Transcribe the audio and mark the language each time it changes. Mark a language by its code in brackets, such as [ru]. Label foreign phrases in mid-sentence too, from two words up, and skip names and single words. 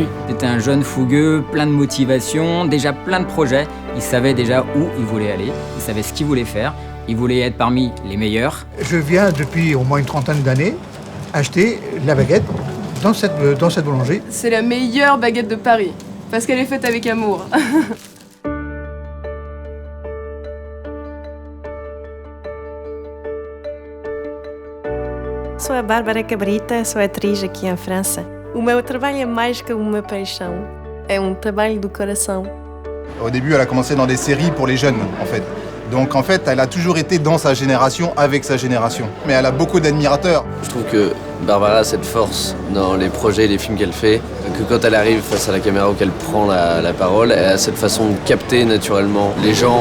[fr] C'était un jeune fougueux, plein de motivation, déjà plein de projets. Il savait déjà où il voulait aller, il savait ce qu'il voulait faire. Il voulait être parmi les meilleurs. Je viens depuis au moins une trentaine d'années acheter la baguette dans cette boulangerie. C'est la meilleure baguette de Paris, parce qu'elle est faite avec amour. [pt] Sou a Bárbara Cabrita, sou atriz aqui em França. O meu trabalho é mais que uma paixão, é trabalho do coração. [fr] Au début, elle a commencé dans des séries pour les jeunes, en fait. Donc, en fait, elle a toujours été dans sa génération, avec sa génération. Mais elle a beaucoup d'admirateurs. Je trouve que Barbara a cette force dans les projets et les films qu'elle fait, que quand elle arrive face à la caméra ou qu'elle prend la parole, elle a cette façon de capter naturellement les gens.